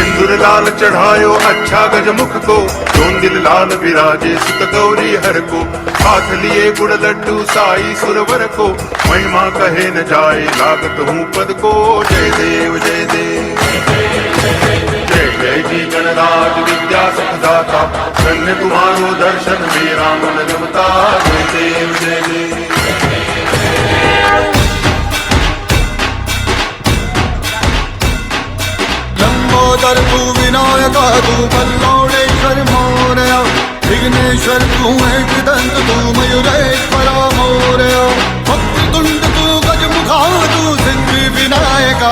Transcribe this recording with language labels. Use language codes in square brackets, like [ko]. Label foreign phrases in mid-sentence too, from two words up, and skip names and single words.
[hi] सिंदूर लाल चढ़ायो अच्छा गजमुख को, जोंदिल लाल विराजे सुत गौरी हर को, हाथ लिए गुड़ लड्डू साई सुरवर को, महिमा कहे न जाए लागत हूँ पद को। जय देव जय देव जय जय जी गणराज विद्या सुखदाता, धन्य तुम्हारो दर्शन मेरा मन रमता। जय देव जय देव [mr] लंबोदर तू विनायका तू कल्लोळेश्वर मोरया, विघ्नेश्वर तू एकदंत तू मयूरेश्वरा मोरया, वक्रतुंड तू गजमुखा तू सिद्धि विनायका।